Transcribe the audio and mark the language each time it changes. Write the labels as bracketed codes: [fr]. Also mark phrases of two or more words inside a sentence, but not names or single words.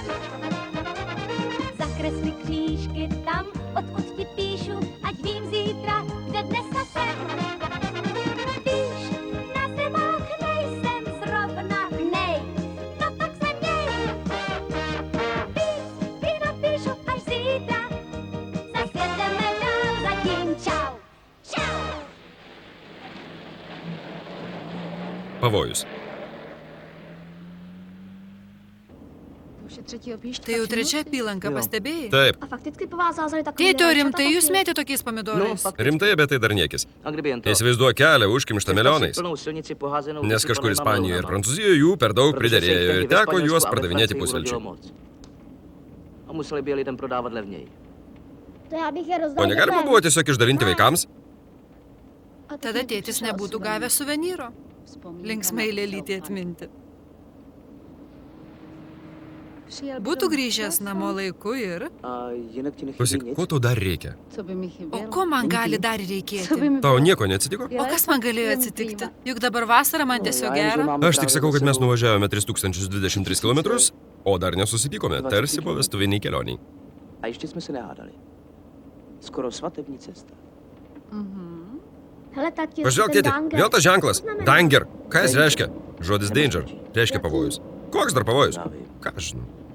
[cs] Zakresli křížky tam, odkud ti píšu, ať vím zítra, kde dneska jsem. Víš, na zemách nejsem zrovna nej, no tak se měj. Víc ti napíšu až zítra, zas jedeme dál, zatím čau. Čau! [lt] Pavojus. Tai jau trečia apylanka, pastebėjai? Taip, [cs] A fakticky po vás zázali takový... [lt] Tėti, o rimtai jūs mėtė tokiais pomidorais? rimtai, bet tai dar niekis. Įsivaizduok kelią užkimštą milijonais. Nes kažkur Ispanijoje ir Prancūzijoje jų per daug priderėjo ir teko juos pardavinėti pusvelčiui. [cs] To já bych je rozdal. [lt] O negalima buvo tiesiog išdalinti vaikams? Tada tėtis nebūtų gavęs suvenyro. Linksmai lėlytė atminti. Būtų grįžęs namo laiku ir... Klausyk, ko tau dar reikia? O ko man gali dar reikėti? Tau nieko neatsitiko? O kas man galėjo atsitikti? Juk dabar vasara man tiesiog gera. Aš tik sakau, kad mes nuvažiavome 3023 km, o dar nesusipykome, tarsi po vestuviniai kelioniai. [cs] A ještě jsme se nehádali. Skoro svatební cesta. Hele, tati, [lt] Pažiūrėk, tėti, vėl tas ženklas. Danger. Ką jis reiškia? Žodis danger. Reiškia pavojus. Koks dar pavojus? Ką aš žinau?